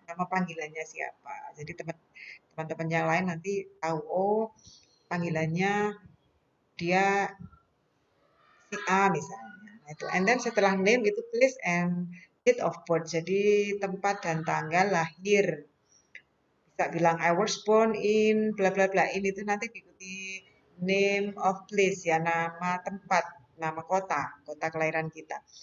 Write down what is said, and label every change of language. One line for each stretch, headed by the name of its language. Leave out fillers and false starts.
Indonesian: Nama panggilannya siapa. Jadi teman-teman yang lain nanti tahu, oh panggilannya dia si A misalnya. Nah, itu.
English: And then
Indonesian: setelah name itu
English: place and date of birth.
Indonesian: Jadi tempat dan tanggal lahir. Bisa bilang
English: I was born in bla bla bla.
Indonesian: Ini itu nanti diikuti
English: name of place
Indonesian: ya, nama tempat, nama kota, kota kelahiran kita.